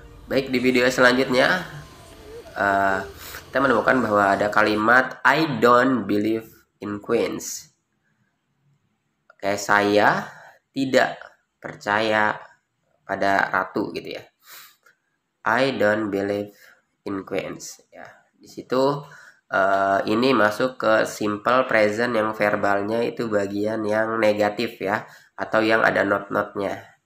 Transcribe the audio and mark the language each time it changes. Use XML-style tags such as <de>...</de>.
<id>Baik, di video selanjutnya kita menemukan bahwa ada kalimat</id> <en>I don't believe in queens.</en> <id>Oke, saya tidak percaya pada ratu gitu ya.</id> <en>I don't believe in queens ya.</en> <id>Di situ ini masuk ke simple present yang verbalnya itu bagian yang negatif ya, atau yang ada not-notnya.</id>